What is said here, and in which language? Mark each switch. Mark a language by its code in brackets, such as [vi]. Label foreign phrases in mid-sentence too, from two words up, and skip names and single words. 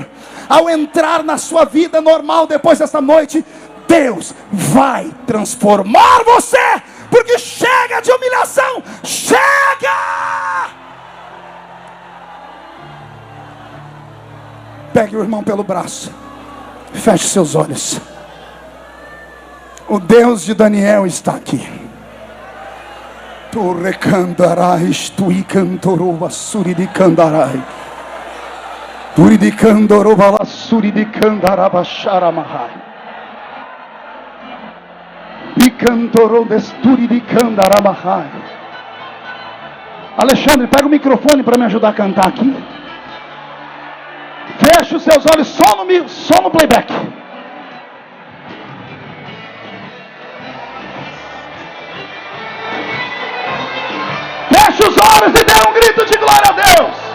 [pt] Ao entrar na sua vida normal depois desta noite, Deus vai transformar você, porque chega de humilhação, chega! Pegue o irmão pelo braço, feche seus olhos. O Deus de Daniel está aqui. Torre candarai, stui cantorova suri di candarai. Turi di candorova suri di candaraba sharamahai. Di cantorova sturi di candaramahai. Alexandre, pega o microfone para me ajudar a cantar aqui. Feche os seus olhos só no playback. Feche os olhos e dê um grito de glória a Deus.